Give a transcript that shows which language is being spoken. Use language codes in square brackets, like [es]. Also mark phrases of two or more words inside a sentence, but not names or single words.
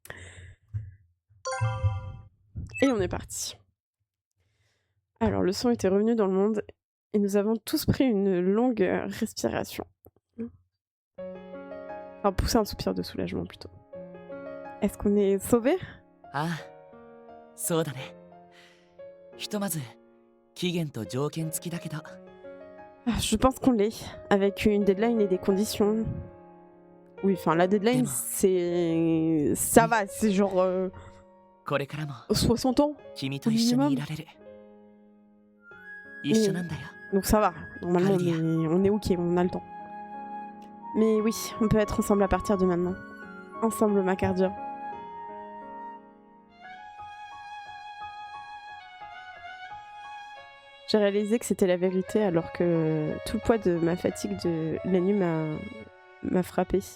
[fr] Et on est parti. Alors, le son était revenu dans le monde et nous avons tous pris une longue respiration. Enfin, pousser un soupir de soulagement plutôt. Est-ce qu'on est sauvés? [ja] Ah, そうだね。ひとまず期限と条件付きだけど。 [fr] Je pense qu'on l'est, avec une deadline et des conditions. Oui, enfin, la deadline, c'est... Ça va, c'est genre... [ja] これからも [fr] 60 ans [ja] 君と一緒にいられる。一緒なんだよ。 [fr] Donc ça va, normalement on est ok, on a le temps. Mais oui, on peut être ensemble à partir de maintenant. Ensemble, ma Cardia. J'ai réalisé que c'était la vérité alors que tout le poids de ma fatigue de la nuit m'a frappée.